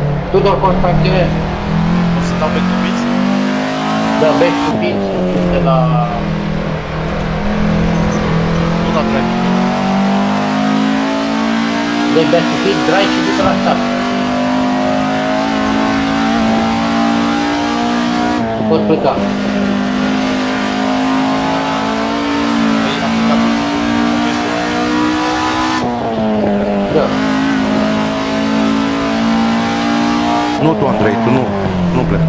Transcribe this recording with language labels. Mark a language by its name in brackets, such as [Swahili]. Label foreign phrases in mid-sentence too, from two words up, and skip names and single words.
[Romanian] Tudor Constantinescu. O să dau [English] back to pitch? [Romanian] Da, [English] back to pitch [Romanian] de la... Nu la drive. De [English] back to pitch, [Romanian] drive și du-te la start. Pot pleca. Păi, am plecat. Da. Nu tu, Andrei, tu nu pleca.